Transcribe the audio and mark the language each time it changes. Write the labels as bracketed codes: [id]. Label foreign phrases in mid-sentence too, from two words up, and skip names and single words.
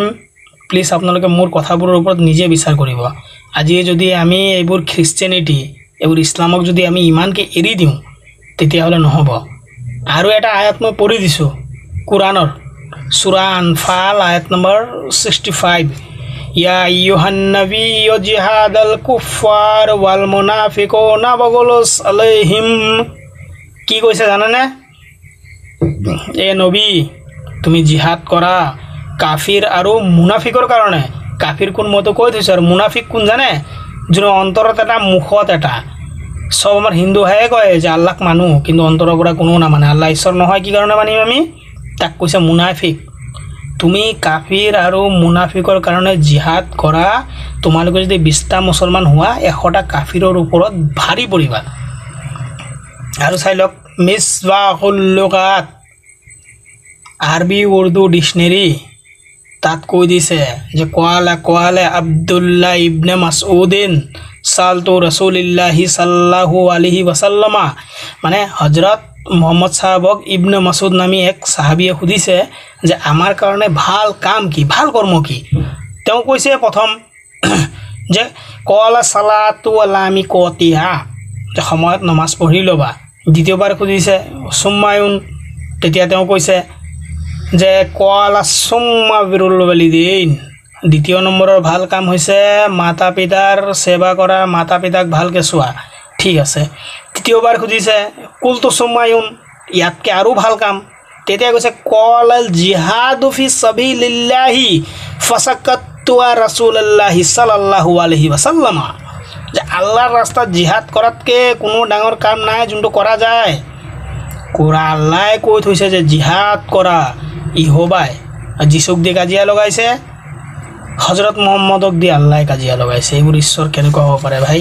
[as] প্লিজ আপোনালোকে মোৰ কথাবোৰৰ ওপৰত নিজে বিচাৰ কৰিব। আজি যদি আমি এইবোৰ খ্ৰীষ্টিয়ানিটি, এইবোৰ ইছলামক যদি আমি ইমানকৈ এৰি দিওঁ তেতিয়াহ'লে নহ'ব। আৰু এটা আয়াত মই পঢ়ি দিছোঁ কোৰাণৰ, সূৰা আনফাল আয়াত নম্বৰ 65। [ar] يا أيها النبي جاهد الكفار والمنافقين واغلظ عليهم. [as] কি কৈছে জানেনে? এ নবী, তুমি জিহাদ কৰা কাফিৰ আৰু মুনাফিকৰ কাৰণে। কাফিৰ কোন মইতো কৈ থৈছোঁ, আৰু মুনাফিক কোন জানে? যোনে অন্তৰত এটা, মুখত এটা। সব আমাৰ হিন্দুহে কয় যে আল্লাহক মানো, কিন্তু অন্তৰৰ পৰা কোনো নামানে। আল্লাহ ঈশ্বৰ নহয়, কি কাৰণে মানিম আমি? তাক কৈছে মুনাফিক। তুমি কাফিৰ আৰু মুনাফিকৰ কাৰণে জিহাদ কৰা। তোমালোকে যদি 20টা মুছলমান হোৱা, 100টা কাফিৰৰ ওপৰত ভাৰী পৰিবা। আৰু চাই লওক, মিছবাহুল লুগাত আৰবী উৰ্দু ডিকশ্যনেৰী, তাত কৈ দিছে যে [ar] قال عبد الله ابن مسعود سألت رسول الله صلى الله عليه وسلم. [as] মানে হজৰত মোহাম্মদ সাহাবক ইবনে মাসউদ নামী এক সাহাবীয়ে সুধিছে যে আমাৰ কাৰণে ভাল কাম কি, ভাল কৰ্ম কি? তেওঁ কৈছে প্ৰথম যে [ar] قال الصلاة على ميقاتها, [as] যে সময়ত নমাজ পঢ়ি ল'বা। দ্বিতীয়বাৰ সুধিছে সুম্মায়ুন, তেতিয়া তেওঁ কৈছে যে [ar] قال ثم بر الوالدين. [as] দ্বিতীয় নম্বৰৰ ভাল কাম হৈছে মাতা পিতাৰ সেৱা কৰা, মাতা পিতাক ভালকৈ চোৱা। ঠিক আছে। তৃতীয়বাৰ সুধিছে [ar] قلت ثم أي, [as] ইয়াতকৈ আৰু ভাল কাম। [ar] তেতিয়া কৈছে قال الجهاد في سبيل الله فسكت رسول الله صلى الله عليه وسلم. [as] যে আল্লাহৰ ৰাস্তাত জিহাদ কৰাতকৈ কোনো ডাঙৰ কাম নাই যোনটো কৰা যায়। আল্লাহে কৈ থৈছে যে জিহাদ কৰা। ইহোবাই যীচুক দি কাজিয়া লগাইছে, হজৰত মোহাম্মদক দি আল্লাহে কাজিয়া লগাইছে। এইবোৰ ঈশ্বৰ কেনেকুৱা হ'ব পাৰে ভাই?